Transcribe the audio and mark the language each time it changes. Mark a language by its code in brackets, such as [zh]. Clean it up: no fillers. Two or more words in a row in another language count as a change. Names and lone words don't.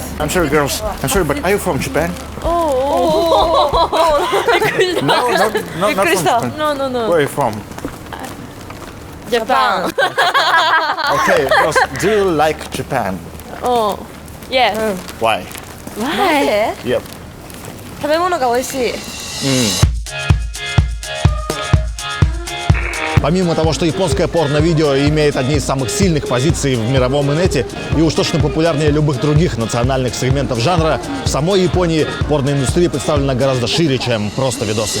[en] I'm sorry, girls. I'm sorry, but are you from Japan? No, not from Japan. No. Where are you from? Japan. Okay, girls, do you like Japan? Oh. Yes. Why? [ja] なんで [en] Yep. [ja] 食べ物が美味しい。 [ru] Помимо того, что японское порно-видео имеет одни из самых сильных позиций в мировом инете и уж точно популярнее любых других национальных сегментов жанра, в самой Японии порноиндустрия представлена гораздо шире, чем просто видосы.